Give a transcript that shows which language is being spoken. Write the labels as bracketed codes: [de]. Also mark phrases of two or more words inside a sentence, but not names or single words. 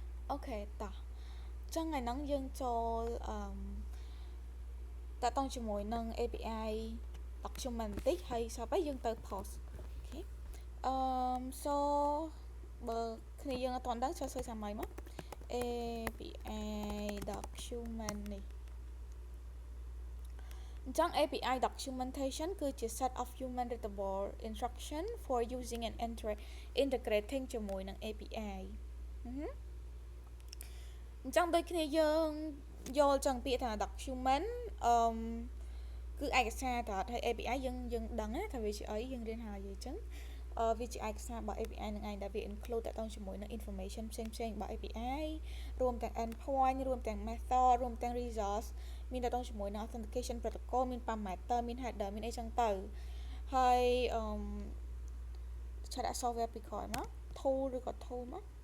[km] Okay តោះចឹងថ្ងៃហ្នឹងយើងចូលតាក់ទងជាមួយនឹង [en] API document [km] បន្តិចហើយ [vi] sau đó [km] យើងទៅ post អូខេso បើគ្នាយើងអត់ទាន់ដឹងចូលសួរចាំម៉ៃមក [en] API document [km] នេះអញ្ចឹង [en] API documentation [km] គឺជា [en] set of human readable instruction for using and integrating [km] ជាមួយនឹង API អញ្ចឹងដូចគ្នាយើងយល់ចឹងពាក្យថា document គឺឯកសារតើហើយ API យើងដឹងណាថាវាជាអីយើងរៀនហើយអញ្ចឹងវាជាឯកសាររបស់ API នឹងឯងដែលវា include តាក់ទងជាមួយនឹង information ផ្សេងៗរបស់ API រួមទាំង endpoint រួមទាំង method រួមទាំង resource មានតាក់ទងជាមួយនឹង [en] authentication protocol [km] មាន parameter មាន header មានអីចឹងទៅហើយឆាដាក់ software ពីក្រោយមក tool ឬក៏ tool មក